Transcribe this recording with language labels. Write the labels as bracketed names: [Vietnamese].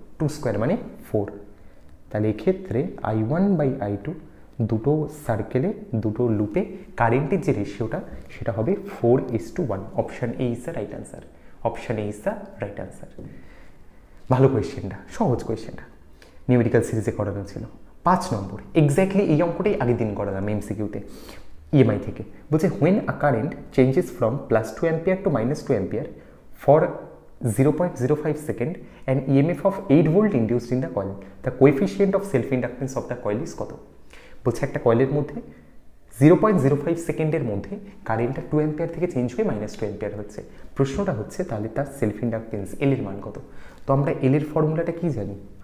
[Bangla] 2² মানে 4। তাহলে এক্ষেত্রে I1/I2 দুটো সার্কেলে, দুটো লুপে কারেন্টের যে রেশিওটা সেটা হবে 4:1। [English] Option A is the right answer. Option A is the right answer. [Bangla] ভালো কোয়েশ্চেনটা, সহজ কোয়েশ্চেনটা, নিউমেরিক্যাল সিরিজে করানো ছিল। 5 নম্বর, এক্স্যাক্টলি এই অঙ্কটাই আগের দিন করালাম এমসিকিউতে ইএমআই থেকে। [English] বলছে when a current changes from +2 ampere to -2 ampere for 0.05 second and EMF of 8 volt induced in the coil, the coefficient of self inductance of the coil is কত? [Bangla] বলছে একটা কয়েলের মধ্যে 0.05 সেকেন্ডের মধ্যে কারেন্টটা 2 অ্যাম্পিয়ার থেকে চেঞ্জ হয়ে -2 অ্যাম্পিয়ার হচ্ছে। প্রশ্নটা হচ্ছে তাহলে তার সেলফ ইন্ডাকটেন্স এল এর মান কত? তো আমরা এল এর ফর্মুলাটা কি জানি?